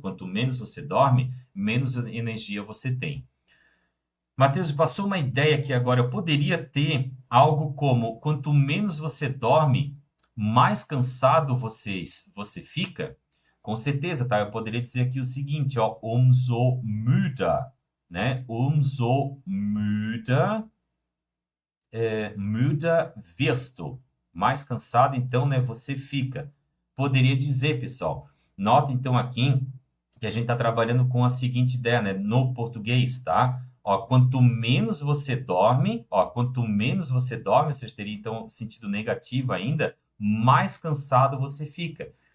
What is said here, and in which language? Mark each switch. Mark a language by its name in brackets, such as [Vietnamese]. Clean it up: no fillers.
[Portuguese] Quanto menos você dorme, menos energia você tem. Matheus, passou uma ideia que agora eu poderia ter algo como: quanto menos você dorme, mais cansado você fica. Com certeza, tá? Eu poderia dizer aqui o seguinte, ó, [German] umso müder, [Portuguese] né? [German] Umso müder, müder wirst du. [Portuguese] Mais cansado, então, né, você fica. Poderia dizer, pessoal. Nota, então, aqui que a gente está trabalhando com a seguinte ideia, né? No português, tá? Ó, quanto menos você dorme, você teria, então, sentido negativo ainda, mais cansado você fica.